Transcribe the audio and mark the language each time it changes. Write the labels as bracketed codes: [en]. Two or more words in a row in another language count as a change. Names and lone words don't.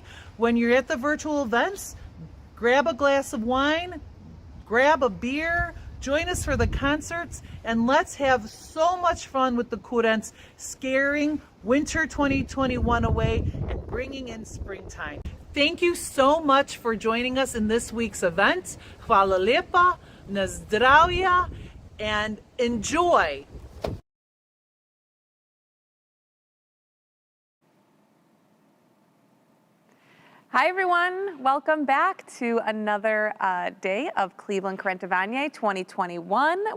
[en] When you're at the virtual events, grab a glass of wine, grab a beer, join us for the concerts, and let's have so much fun with the Kurents, scaring winter 2021 away and bringing in springtime. Thank you so much for joining us in this week's event. [sl] Hvala lepa, na zdravje, [en] and enjoy. Hi everyone, welcome back to another day of Cleveland Kurentovanje 2021.